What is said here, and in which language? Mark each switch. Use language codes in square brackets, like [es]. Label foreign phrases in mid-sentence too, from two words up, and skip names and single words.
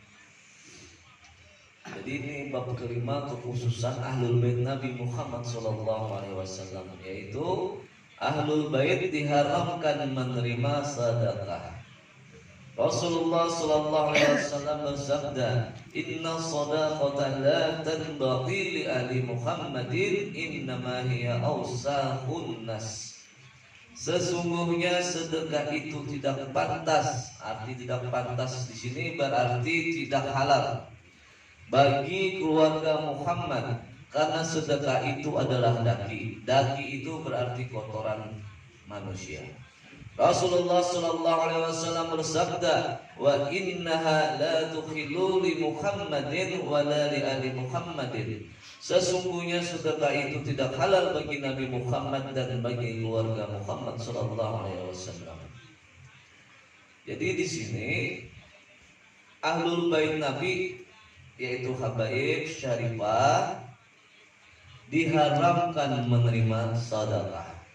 [id] Jadi ini bab kelima, kekhususan [ar] أهل البيت [id] Nabi Muhammad [ar] صلى الله عليه وسلم, [id] yaitu [ar] أهل البيت [id] diharamkan menerima sedekah. Rasulullah [ar] صلى الله عليه وسلم [id] bersabda, [ar] "إن الصدقة لا تنبغي لأهل محمد، إنما هي أوساخ الناس." [id] Sesungguhnya sedekah itu tidak pantas. Arti tidak pantas di sini berarti tidak halal bagi keluarga Muhammad, karena sedekah itu adalah daki. Daki itu berarti kotoran manusia. Rasulullah [ar] صلى الله عليه وسلم [id] bersabda, [ar] "وإنها لا تحل لمحمد ولا لآل محمد." [id] Sesungguhnya sedekah itu tidak halal bagi Nabi Muhammad dan bagi keluarga Muhammad [ar] صلى الله عليه وسلم. [id] Jadi di sini [ar] أهل البيت [id] Nabi, yaitu habaib syarifah, diharamkan menerima sedekah.